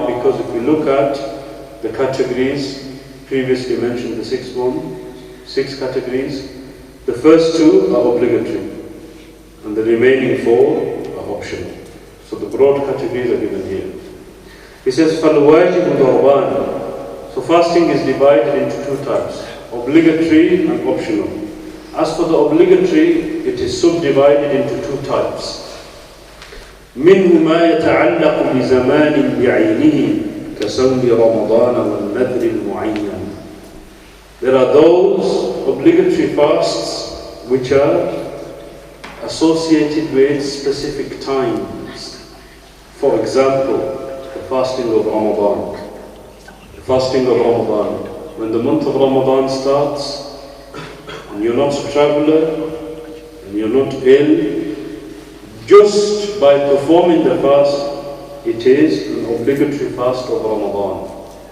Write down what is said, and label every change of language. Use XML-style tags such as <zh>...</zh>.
<en>Because if we look at the categories previously mentioned, the 6 categories, the first 2 are obligatory and the remaining 4 are optional. So the broad categories are given here. He says,</en> <ar>فَالْوَاجِبُ ضَرْبَانِ.</ar> <en>So fasting is divided into 2 types, obligatory and optional. As for the obligatory, it is subdivided into 2 types.</en> <ar>منه ما يتعلق بزمان بعينه كصوم رمضان والنذر المعين.</ar> <en>There are those obligatory fasts which are associated with specific times. For example, the fasting of Ramadan. The fasting of Ramadan. When the month of Ramadan starts, and you're not a traveler, and you're not ill, just by performing the fast, it is an obligatory fast of Ramadan.</en>